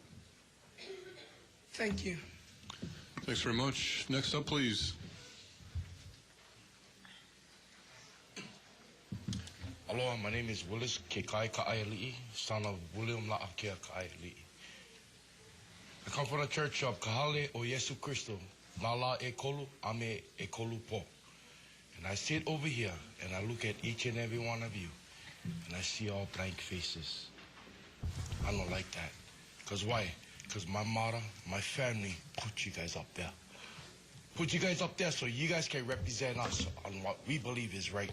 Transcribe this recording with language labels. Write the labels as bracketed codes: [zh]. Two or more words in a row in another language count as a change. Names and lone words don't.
[en] Thank you. Thanks very much. Next up, please. Aloha, my name is Willis Kekai Ka'aiali'i, son of William La'akea Ka'aiali'i. I come from the church of Kahale o Yesu Christo, Nala e Kolu, Ame e Kolu Po. And I sit over here and I look at each and every one of you and I see all blank faces. I don't like that. Because why? Because my mother, my family put you guys up there. Put you guys up there so you guys can represent us on what we believe is right.